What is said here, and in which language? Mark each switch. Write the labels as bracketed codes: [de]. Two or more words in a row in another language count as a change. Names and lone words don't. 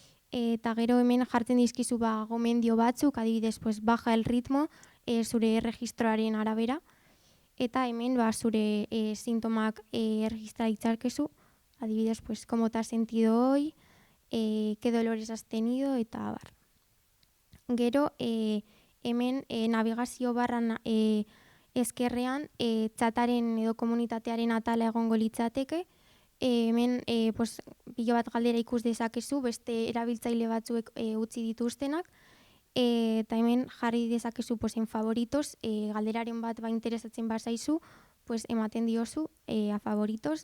[eu] eta gero hemen jartzen dizkizu gomendio batzuk, adibidez, [es] baja el ritmo [eu] zure erregistroaren arabera, eta hemen zure sintomak erregistra ditzakezu, adibidez, [es] cómo te has sentido hoy, qué dolores has tenido, [eu] eta abar. Gero, hemen navigazio barran ezkerrean txataren edo komunitatearen atala egongo litzateke, hemen pilo bat galdera ikus dezakezu, beste erabiltzaile batzuek utzi dituztenak, eta hemen jarri dezakezu [es] en favoritos, [eu] galderaren bat interesatzen bazaizu, ematen diozu [es] a favoritos.